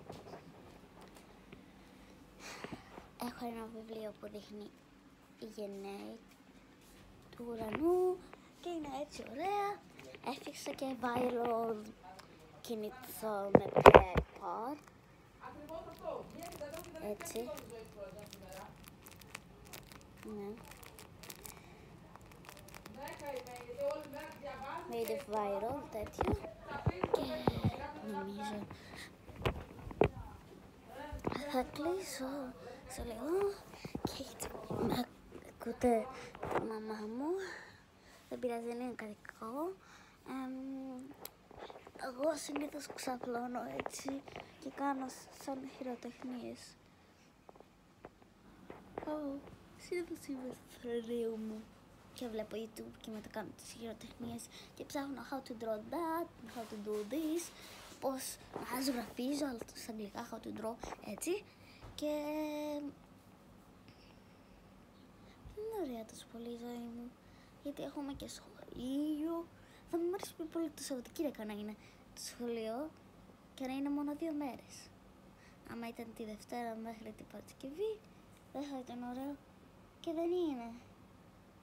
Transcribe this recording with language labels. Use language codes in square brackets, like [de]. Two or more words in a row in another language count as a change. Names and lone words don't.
[el] Έχω ένα βιβλίο που δείχνει οι γενναίοι του ουρανού και είναι έτσι ωραία. Έφτιαξα και viral κινητό με iPod. Έτσι. Ναι. [en] Made it viral, τέτοιο. [el] Και νομίζω θα κλείσω σε λίγο και με ακούτε τη μαμά μου. Δεν πειράζει, δεν είναι κάτι κακό. Εγώ συνήθως ξαπλώνω έτσι και κάνω σαν χειροτεχνίες. Συνήθως είμαι στο φρουρίο μου και βλέπω YouTube και μετά κάνω τις χειροτεχνίες και ψάχνω [en] how to draw that, how to do this, [el] πώς να ζωγραφίζω, αλλά στα αγγλικά [en] how to draw, [el] έτσι. Και δεν είναι ωραία τόσο πολύ η ζωή μου, γιατί έχουμε και σχολείο. Θα μου αρέσει πολύ το Σαββατοκύριακο να είναι το σχολείο και να είναι μόνο 2 μέρες. Άμα ήταν τη Δευτέρα μέχρι την Παρασκευή, δεν θα ήταν ωραίο και δεν είναι.